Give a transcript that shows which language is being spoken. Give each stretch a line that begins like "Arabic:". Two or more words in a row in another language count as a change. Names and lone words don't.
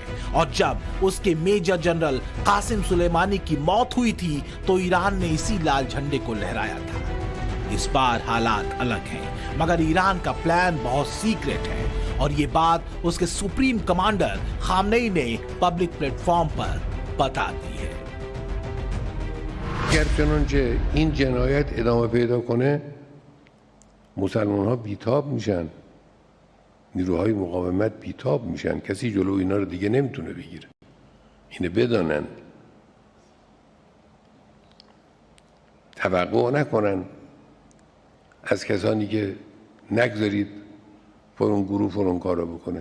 Hindi: और जब उसके मेजर जनरल कासिम सुलेमानी की मौत हुई थी तो ईरान ने इसी लाल झंडे को लहराया था। इस बार हालात अलग हैं, मगर ईरान का प्लान बहुत सीक्रेट है और ये बात उसके
English: supreme commander
Hindi: खामनेई ने
English: public platform
Hindi: पर बता दी है।
Persian: اگر چنانچه این جنایت ادامه پیدا کنه مسلمان ها بیتاب میشن، نیروهای مقاومت بیتاب میشن، کسی جلو اینا رو دیگه نمیتونه بگیره. اینه بدانن، توقع نکنن از کسانی که نگذارید فلان گروه فلان کارو بکنه.